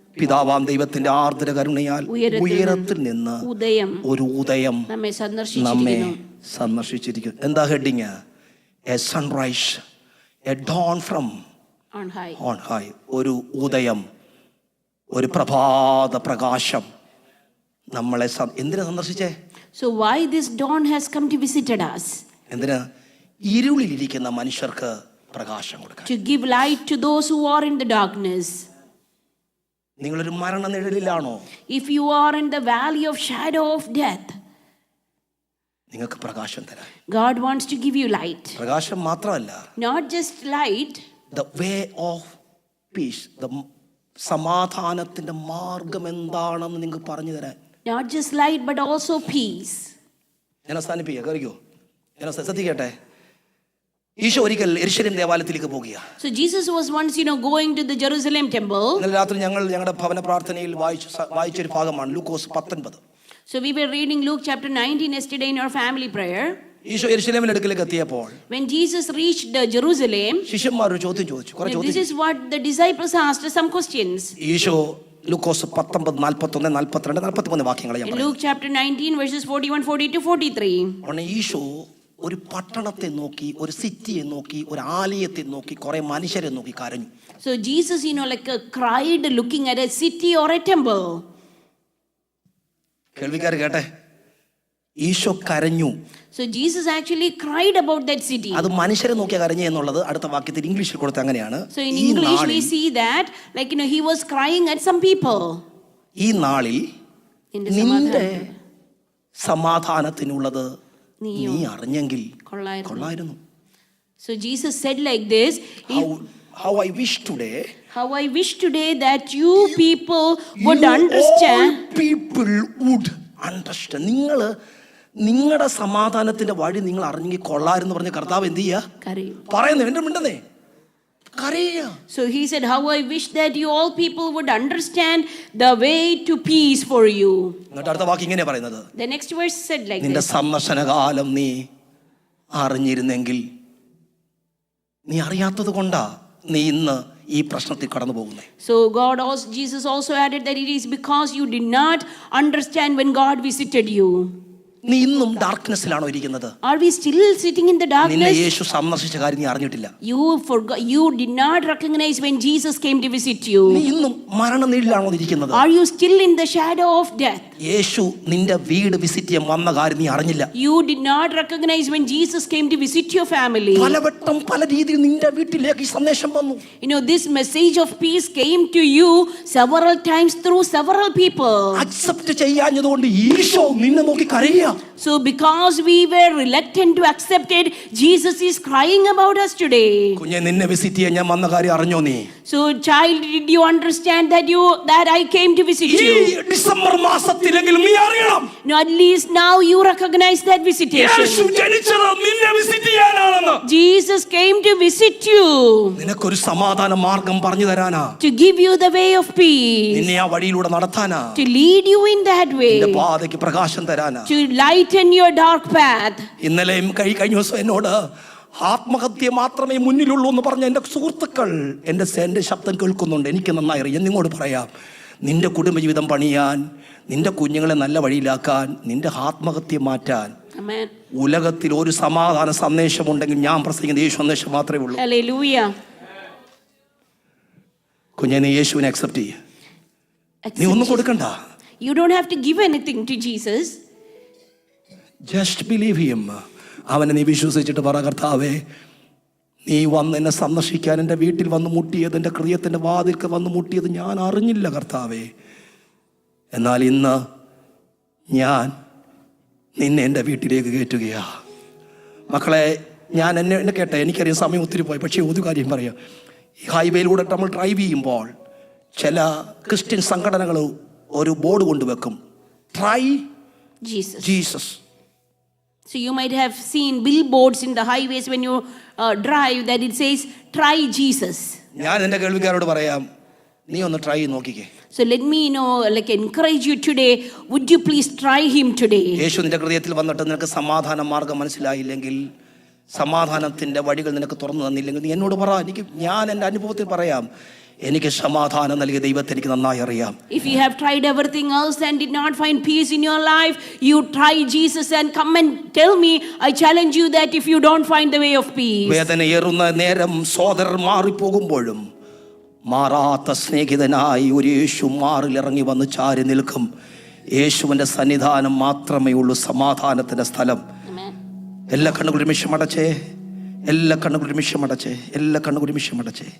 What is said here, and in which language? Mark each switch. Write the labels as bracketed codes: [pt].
[ml] പിതാവാം ദൈവത്തിന്റെ ആർദ്ര കരുണയാൽ ഉയരത്തിൽ നിന്ന് ഒരു ഉദയം നമ്മെ സന്ദർശിച്ചിരിക്കുന്നു. എന്താ heading? [en] A sunrise, a dawn from on high. [ml] ഒരു ഉദയം, ഒരു പ്രഭാത പ്രകാശം നമ്മളെ എന്തിനാ സന്ദർശിച്ചേ? [en] So why this dawn has come to visit us? [ml] എന്തിനാ? ഇരുളിലിരിക്കുന്ന മനുഷ്യർക്ക് പ്രകാശം കൊടുക്കാൻ. [en] To give light to those who are in the darkness. [ml] നിങ്ങളൊരു മരണനിഴലിലാണോ? [en] If you are in the valley of shadow of death, [ml] നിങ്ങൾക്ക് പ്രകാശം തരാൻ [en] God wants to give you light. [ml] പ്രകാശം മാത്രമല്ല, [en] Not just light, the way of peace, the [ml] സമാധാനത്തിന്റെ മാർഗം എന്താണെന്ന് നിങ്ങൾക്ക് പറഞ്ഞു തരാൻ. [en] not just light but also peace. [ml] ഞാൻ അവസാനിപ്പിക്കുക, കേറിക്കോ, ഞാൻ ശ്രദ്ധിക്കട്ടെ. ഈശോ ഒരിക്കൽ യെരൂശലേം ദേവാലയത്തിലേക്ക് പോകുക. [en] So Jesus was once, going to the Jerusalem temple. [ml] ഇന്നലെ രാത്രി ഞങ്ങൾ ഞങ്ങളുടെ ഭവന പ്രാർത്ഥനയിൽ വായിച്ചൊരു ഭാഗമാണ് ലൂക്കോസ് 19. [en] So we were reading Luke chapter 19 yesterday in our family prayer. [ml] Isho യെരൂശലേമിന്റെ അടുക്കലേക്ക് എത്തിയപ്പോൾ [en] When Jesus reached Jerusalem, [ml] ശിഷ്യന്മാർ ഒരു ചോദ്യം ചോദിച്ചു. [en] this is what the disciples asked, some questions. [ml] Isho ലൂക്കോസ് 19, 41, 42, 43 വാക്യങ്ങൾ ഞാൻ [en] In Luke chapter 19 verses 41, 42, 43. [ml] Isho ഒരു പട്ടണത്തെ നോക്കി, ഒരു സിറ്റിയെ നോക്കി, ഒരു ആലയത്തെ നോക്കി, കുറെ മനുഷ്യരെ നോക്കി കരഞ്ഞു. [en] So Jesus, cried looking at a city or a temple. [ml] കേൾവിക്കാർ കേട്ടെ, ഈശോ കരഞ്ഞു. [en] So Jesus actually cried about that city. [ml] അത് മനുഷ്യരെ നോക്കി കരഞ്ഞു എന്നുള്ളത് അടുത്ത വാക്യത്തിൽ ഇംഗ്ലീഷിൽ കൊടുത്ത അങ്ങനെയാണ്. [en] So in English we see that he was crying at some people. [ml] ഈ നാളിൽ നിന്റെ സമാധാനത്തിനുള്ളത് നീ അറിഞ്ഞെങ്കിൽ കൊള്ളായിരുന്നു. [en] So Jesus said like this, how I wish today that you people would understand. People would understand. [ml] നിങ്ങളുടെ സമാധാനത്തിന്റെ വഴി നിങ്ങൾ അറിഞ്ഞെങ്കിൽ കൊള്ളായിരുന്നു പറഞ്ഞ കർത്താവ് എന്ത് ചെയ്യാ പറയുന്നു? എന്റെ മിണ്ടന്നേ കരയുക. [en] So he said, how I wish that you all people would understand the way to peace for you. [ml] എന്നിട്ട് അടുത്ത വാക്യം ഇങ്ങനെ പറയുന്നത്, [en] The next verse said like [ml] നിന്റെ [en] this. [ml] സന്ദർശനകാലം നീ അറിഞ്ഞിരുന്നെങ്കിൽ, നീ അറിയാത്തത് കൊണ്ടാ നീ ഇന്ന് ഈ പ്രശ്നത്തിൽ കടന്നു പോകുന്നത്. [en] So Jesus also added that it is because you did not understand when God visited you. [ml] നീ ഇന്നും ഡാർക്ക്നെസ്സിലാണോ ഇരിക്കുന്നത്? [en] Are we still sitting in the darkness? [ml] നിന്നെ യേശു സന്ദർശിച്ച കാര്യം നീ അറിഞ്ഞിട്ടില്ല. [en] You did not recognize when Jesus came to visit you. [ml] നീ ഇന്നും മരണനിഴലിലാണോ ഇരിക്കുന്നത്? [en] Are you still in the shadow of death? [ml] യേശു നിന്റെ വീട് വിസിറ്റ് ചെയ്യാൻ വന്ന കാര്യം നീ അറിഞ്ഞില്ല. [en] You did not recognize when Jesus came to visit your family. [ml] പലവട്ടം പല രീതിയിൽ നിന്റെ വീട്ടിലേക്ക് ഈ സന്ദേശം വന്നു. [en] This message of peace came to you several times through several people. [ml] Accept ചെയ്യാഞ്ഞതുകൊണ്ട് Isho നിന്നെ നോക്കി കരയുക. [en] So because we were reluctant to accept it, Jesus is crying about us today. [ml] കുഞ്ഞെ, നിന്നെ വിസിറ്റ് ചെയ്യാൻ ഞാൻ വന്ന കാര്യം അറിഞ്ഞോ നീ? [en] So child, did you understand that I came to visit you? [ml] ഈ ഡിസംബർ മാസത്തിലെങ്കിലും നീ അറിയണം. [en] No, at least now you recognize that visitation. [ml] യേശു ജനിച്ചത് നിന്നെ visit ചെയ്യാനാണെന്ന്. [en] Jesus came to visit you. [ml] നിനക്കൊരു സമാധാന മാർഗം പറഞ്ഞു തരാനാ. [en] To give you the way of peace. [ml] നിന്നെ ആ വഴിയിലൂടെ നടത്താനാ. [en] To lead you in that way. [ml] നിന്റെ പാതയ്ക്ക് പ്രകാശം തരാനാ. [en] To lighten your dark path. [ml] ഇന്നലെയും കഴിഞ്ഞ ദിവസം എന്നോട് ആത്മഹത്യ മാത്രമേ മുന്നിലുള്ളൂ എന്ന് പറഞ്ഞ എൻ്റെ സുഹൃത്തുക്കൾ എൻ്റെ ശബ്ദം കേൾക്കുന്നുണ്ട്. എനിക്ക് നന്നായി അറിയാം. നിങ്ങളോട് പറയാം, നിന്റെ കുടുംബജീവിതം പണിയാൻ, നിന്റെ കുഞ്ഞുങ്ങളെ നല്ല വഴിയിലാക്കാൻ, നിന്റെ ആത്മഹത്യ മാറ്റാൻ [en] Amen. [ml] ഉലകത്തിൽ ഒരു സമാധാന സന്ദേശമുണ്ടെങ്കിൽ ഞാൻ പ്രസംഗിക്കുന്ന യേശു സന്ദേശം മാത്രമേ ഉള്ളൂ. [en] Hallelujah. [ml] കുഞ്ഞെ, നീ യേശുവിനെ അക്സെപ്റ്റ് ചെയ്യ. നീ ഒന്നും കൊടുക്കണ്ട. [en] You don't have to give anything to Jesus. Just believe him. [ml] അവനെ നീ വിശ്വസിച്ചിട്ട് പറ, കർത്താവേ, നീ വന്ന് എന്നെ സന്ദർശിക്കാൻ എൻ്റെ വീട്ടിൽ വന്ന് മുട്ടിയത്, എൻ്റെ ഹൃദയത്തിൻ്റെ വാതിൽക്ക് വന്ന് മുട്ടിയത് ഞാൻ അറിഞ്ഞില്ല കർത്താവേ. എന്നാൽ ഇന്ന് ഞാൻ നിന്നെ എൻ്റെ വീട്ടിലേക്ക് കയറ്റുകയാ. മക്കളെ, ഞാൻ എന്നെ കേട്ടെ, എനിക്കറിയാം സമയം ഒത്തിരി പോയി, പക്ഷേ ഒരു കാര്യം പറയാം. ഈ ഹൈവേയിലൂടെ നമ്മൾ ഡ്രൈവ് ചെയ്യുമ്പോൾ ചില ക്രിസ്ത്യൻ സംഘടനകൾ ഒരു board കൊണ്ടുവെക്കും, try [en] Jesus. Jesus. So you might have seen billboards in the highways when you drive that it says, try Jesus. [ml] ഞാൻ എൻ്റെ കേൾവിക്കാരോട് പറയാം, നീ ഒന്ന് ട്രൈ ചെയ്ത് നോക്കിക്കേ. [en] So let me encourage you today. Would you please try him today? [ml] യേശു നിന്റെ ഹൃദയത്തിൽ വന്നിട്ട് നിനക്ക് സമാധാന മാർഗം മനസ്സിലായില്ലെങ്കിൽ, സമാധാനത്തിൻ്റെ വഴികൾ നിനക്ക് തുറന്നു തന്നില്ലെങ്കിൽ, നീ എന്നോട് പറ. ഞാൻ എൻ്റെ അനുഭവത്തിൽ പറയാം, എനിക്ക് സമാധാനം നൽകിയ ദൈവത്തെ എനിക്ക് നന്നായി അറിയാം. [en] If you have tried everything else and did not find peace in your life, you try Jesus and come and tell me. I challenge you that if you don't find the way of peace. [ml] വേദനയേറുന്ന നേരം സോദരർ മാറിപ്പോകുമ്പോഴും മാറാത്ത സ്നേഹിതനായി ഒരു യേശു മാറിലിറങ്ങി വന്ന് ചാരി നിൽക്കും. യേശുവിൻ്റെ സന്നിധാനം മാത്രമേ ഉള്ളൂ സമാധാനത്തിൻ്റെ സ്ഥലം. [en] Amen. [ml] എല്ലാ കണ്ണുകളും നിമിഷമടച്ചേ, എല്ലാ കണ്ണുകളും നിമിഷമടച്ചേ, എല്ലാ കണ്ണുകളും നിമിഷമടച്ചേ.